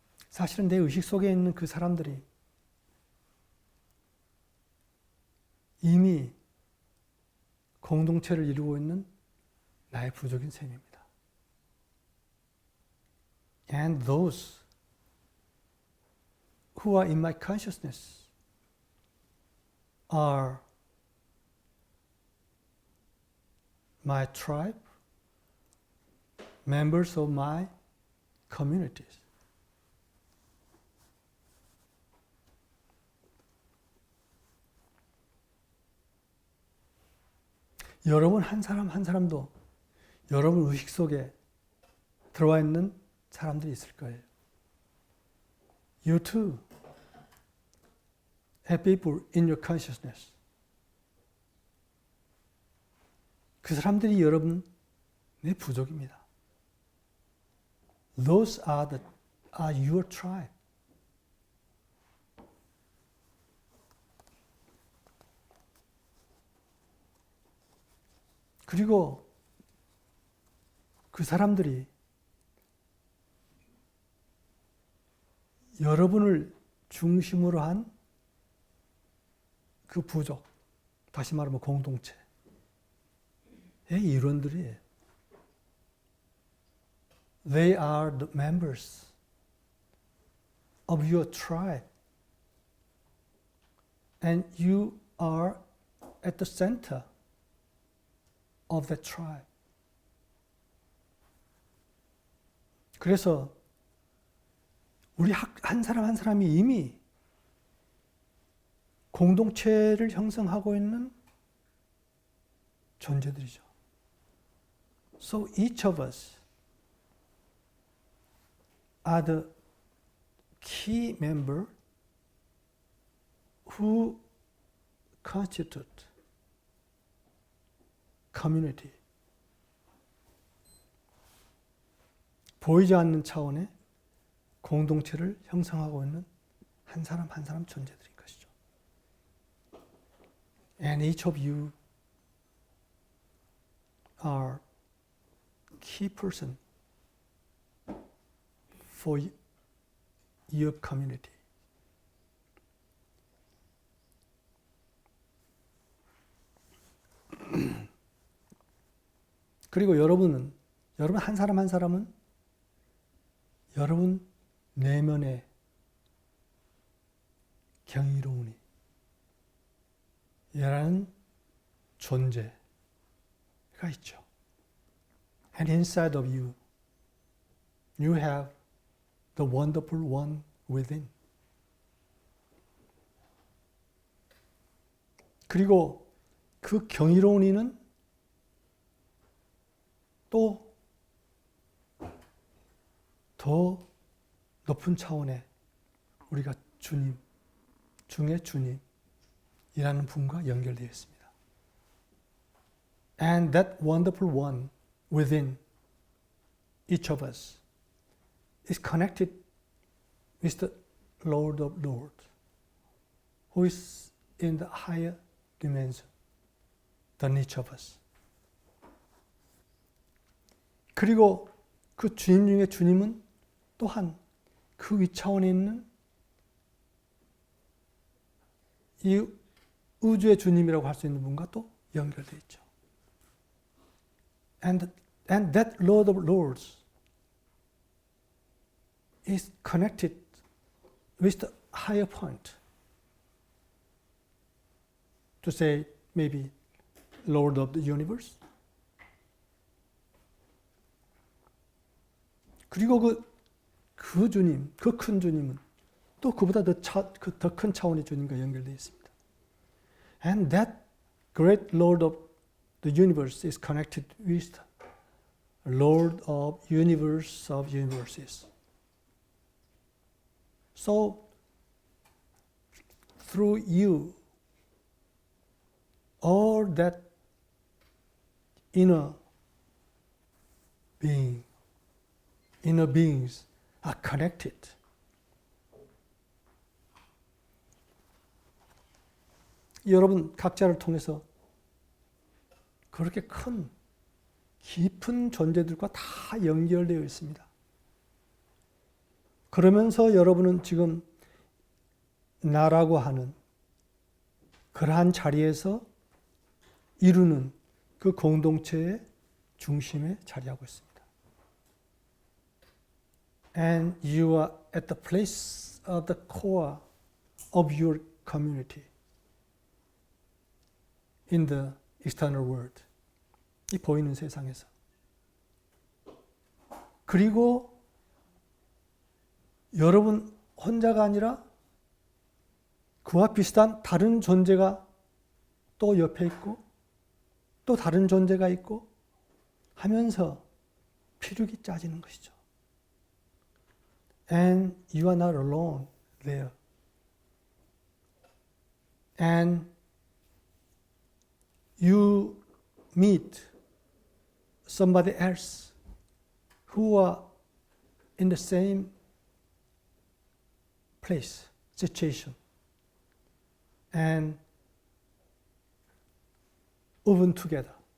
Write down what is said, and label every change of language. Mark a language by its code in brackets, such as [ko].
[ko] 사실은 내 의식 속에 있는 그 사람들이 이미 공동체를 이루고 있는 나의 부족인 셈입니다. [en] And those who are in my consciousness are my tribe, members of my communities. [ko] 여러분 한 사람 한 사람도 여러분 의식 속에 들어와 있는 사람들이 있을 거예요. [en] You too have people in your consciousness. [ko] 그 사람들이 여러분의 부족입니다. [en] Those are your tribe. [ko] 그리고 그 사람들이 여러분을 중심으로 한 그 부족, 다시 말하면 공동체의 일원들이에요. [en] They are the members of your tribe. And you are at the center of that tribe. [ko] 그래서 우리 한 사람 한 사람이 이미 공동체를 형성하고 있는 존재들이죠. [en] So each of us are the key member who constitute community. [ko] 보이지 않는 차원의 공동체를 형성하고 있는 한 사람 한 사람 존재들인 것이죠. [en] And each of you are key person for your community. [ko] 그리고 여러분 한 사람 한 사람은 여러분 내면에 경이로우니 라는 존재가 있죠. [en] And inside of you, you have the wonderful one within. [ko] 그리고 그 경이로운 이는 또 더 높은 차원의 우리가 주님 중에 주님이라는 분과 연결되어 있습니다. [en] And that wonderful one within each of us is connected with the Lord of Lords, who is in the higher dimension than each of us. [ko] 그리고 그 주님 중에 주님은 또한 그 위차원에 있는 이 우주의 주님이라고 할 수 있는 분과 또 연결되어 있죠. [en] And that Lord of Lords is connected with the higher point. To say maybe Lord of the universe. [ko] 그리고 그 주님, 그 큰 주님은 또 그보다 더 큰 차원의 주님과 연결되어 있습니다. [en] And that great Lord of the universe is connected with the Lord of universe of universes. So, through you, all that inner being, inner beings are connected. [ko] 여러분 각자를 통해서 그렇게 큰 깊은 존재들과 다 연결되어 있습니다. 그러면서 여러분은 지금 나라고 하는 그러한 자리에서 이루는 그 공동체의 중심에 자리하고 있습니다. [en] And you are at the place of the core of your community in the external world. [ko] 이 보이는 세상에서. 그리고 여러분 혼자가 아니라 그와 비슷한 다른 존재가 또 옆에 있고 또 다른 존재가 있고 하면서 피륙이 짜지는 것이죠. [en] And you are not alone there. And you meet somebody else who are in the same place, situation, and woven together.